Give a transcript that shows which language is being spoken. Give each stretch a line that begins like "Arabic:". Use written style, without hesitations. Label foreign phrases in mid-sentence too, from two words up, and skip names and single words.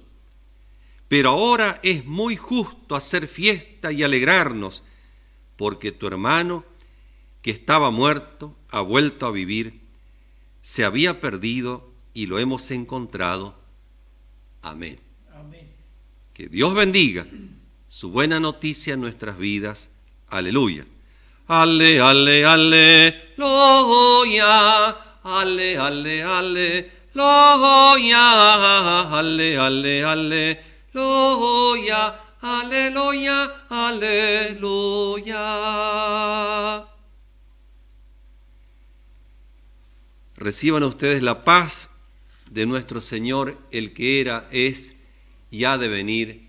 Spanish: Pero ahora es muy justo hacer fiesta y alegrarnos, porque tu hermano, que estaba muerto, ha vuelto a vivir, se había perdido y lo hemos encontrado. Amén. Amén. Que Dios bendiga su buena noticia en nuestras vidas. Aleluya. Ale, ale, aleluya. Ale, ale, aleluya. Ale, ale, aleluya. Aleluya, aleluya. Reciban ustedes la paz de nuestro Señor, el que era, es y ha de venir.